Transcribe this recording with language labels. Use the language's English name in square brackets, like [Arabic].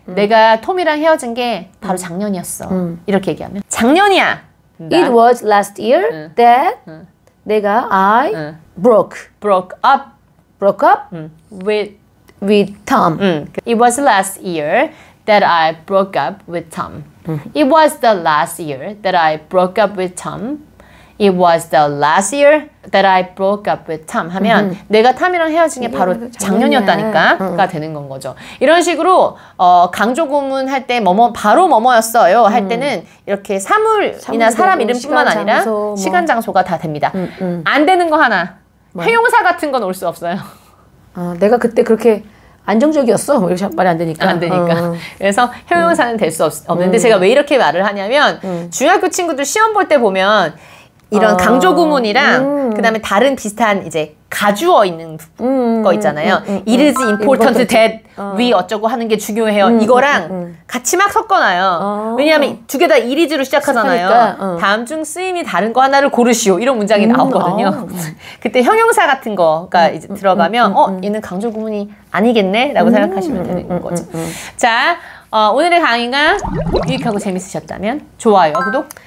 [Korean] 내가 톰이랑 헤어진 게 바로 작년이었어. 이렇게 얘기하면 작년이야. [English] It was last year that I broke up with Tom. It was last year that I broke up with Tom. It was the last year that I broke up with Tom. It was the last year that I broke up with Tom [Korean] 하면 내가 탐이랑 헤어진 게 바로 작년이었다니까가 되는 건 거죠. 이런 식으로 강조 구문 할 때 바로 뭐뭐였어요 할 때는 이렇게 사물이나 사람 이름뿐만 아니라 장소, 시간 장소가 다 됩니다. 안 되는 거 하나. 형용사 같은 건 올 수 없어요. 내가 그때 그렇게 안정적이었어. 뭐 이렇게 말이 안 되니까. 안 되니까. 그래서 형용사는 될 수 없는데 제가 왜 이렇게 말을 하냐면 중학교 친구들 시험 볼 때 보면 이런 강조 구문이랑 그다음에 다른 비슷한 이제 가주어 있는 거 있잖아요. [English] It is important that we [Korean] 어쩌고 하는 게 중요해요. 이거랑 같이 막 섞어놔요. 왜냐하면 두 개 다 it is로 시작하잖아요. 다음 중 쓰임이 다른 거 하나를 고르시오. 이런 문장이 나오거든요. 그때 형용사 같은 거가 이제 들어가면 얘는 강조 구문이 아니겠네? 라고 생각하시면 되는 거죠. 자, 오늘의 강의가 유익하고 재밌으셨다면 좋아요, 구독,